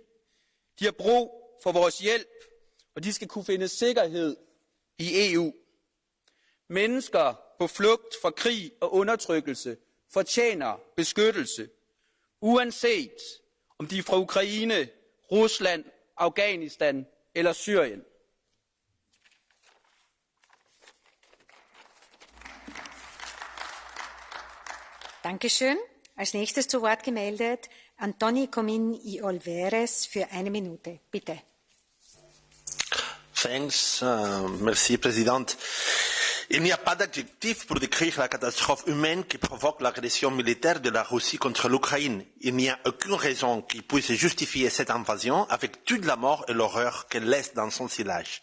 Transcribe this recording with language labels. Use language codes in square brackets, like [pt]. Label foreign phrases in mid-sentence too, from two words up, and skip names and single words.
[da] De har brug for vores hjælp, og de skal kunne finde sikkerhed i EU. Mennesker på flugt fra krig og undertrykkelse fortjener beskyttelse, uanset om de er fra Ukraine, Rusland, Afghanistan eller Syrien. [de] Dankeschön. Als nächstes zu Wort gemeldet Antoni Comín y Olveres für 1 Minute. Bitte. [en] Thanks, [fr] merci, Présidente. Il n'y a pas d'adjectif pour décrire la catastrophe humaine qui provoque l'agression militaire de la Russie contre l'Ukraine. Il n'y a aucune raison qui puisse justifier cette invasion avec toute la mort et l'horreur qu'elle laisse dans son sillage.